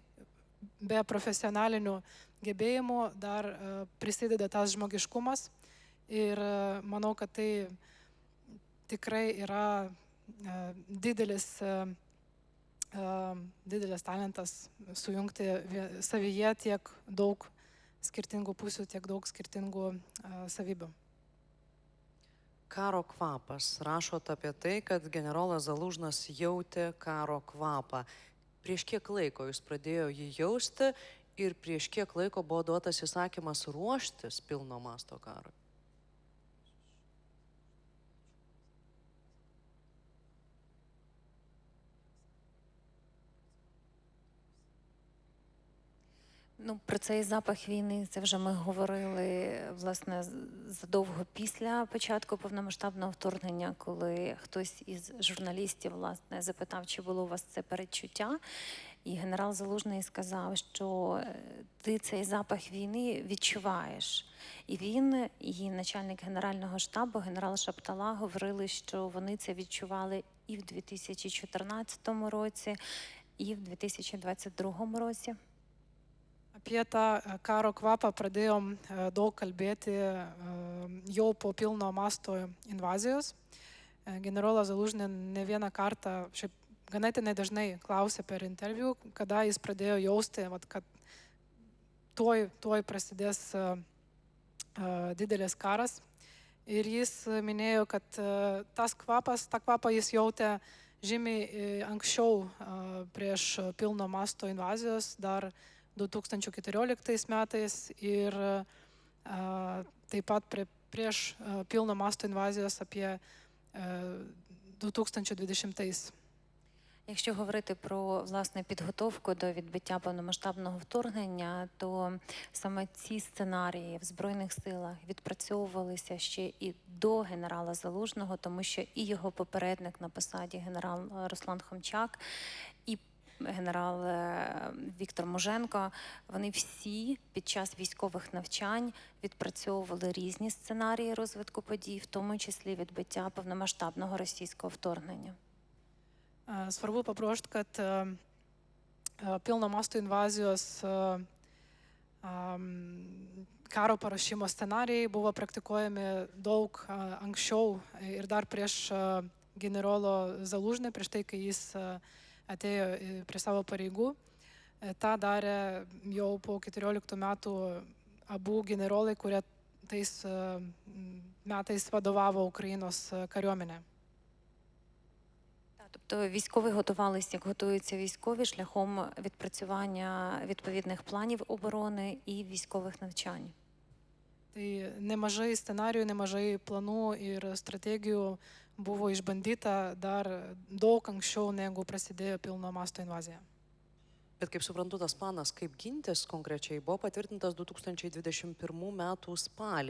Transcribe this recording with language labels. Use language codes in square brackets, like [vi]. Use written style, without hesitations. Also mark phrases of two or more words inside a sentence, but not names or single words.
[lt] Be profesionalinių gebėjimų dar prisideda tas žmogiškumas ir manau, kad tai tikrai yra didelis talentas sujungti savyje tiek daug skirtingų pusių, tiek daug skirtingų savybių. Karo kvapas. Rašot apie tai, kad generolas Zalužnas jautė karo kvapą. Prieš kiek laiko jūs pradėjo jį jausti ir prieš kiek laiko buvo duotas įsakymas ruoštis pilno masto karui? [uk] Про цей запах війни, це вже ми говорили, власне, задовго після початку повномасштабного вторгнення, коли хтось із журналістів, власне, запитав, чи було у вас це передчуття. І генерал Залужний сказав, що ти цей запах війни відчуваєш. І він, і начальник Генерального штабу, генерал Шаптала, говорили, що вони це відчували і в 2014 році, і в 2022 році. [lt] Apie tą karo kvapą pradėjom daug kalbėti jau po pilno masto invazijos. Generolas Zalužny ne vieną kartą, šiaip ganėtinai dažnai klausė per interviu, kada jis pradėjo jausti, kad tuoj prasidės didelis karas. Ir jis minėjo, kad tą kvapą jis jautė žymiai anksčiau prieš pilno masto invazijos, dar 2014 metais ir taip pat prieš pilno masto invazijos apie 2020. [uk] Якщо говорити про власне підготовку до відбиття повномасштабного вторгнення, то саме ці сценарії в Збройних силах відпрацьовувалися ще і до генерала Залужного, тому що і його попередник на посаді генерал Руслан Хомчак, і генерал Віктор Муженко, вони всі під час військових навчань відпрацьовували різні сценарії розвитку подій, в тому числі відбиття повномасштабного російського вторгнення. [lt] Svarbu pabrėžti, kad pilno masto invazijos karo paruošimo scenarijai buvo praktikuojami daug anksčiau ir dar prieš generolo Zalužnį, prieš tai, kai jis atėjo prie savo pareigų. Ta darė jau po 14 metų abu generolai, kurie tais metais vadovavo Ukrainos kariuomenę. [uk] Тобто військові готувалися, як готуються військові, шляхом відпрацювання відповідних планів оборони і військових навчань. [lt] Tai nemažai scenarijų, nemažai planų ir strategijų buvo išbandyta dar daug anksčiau, negu prasidėjo pilno masto invazija. Bet kaip suprantu, tas planas, kaip gintis konkrečiai, buvo patvirtintas 2021 metų spalį.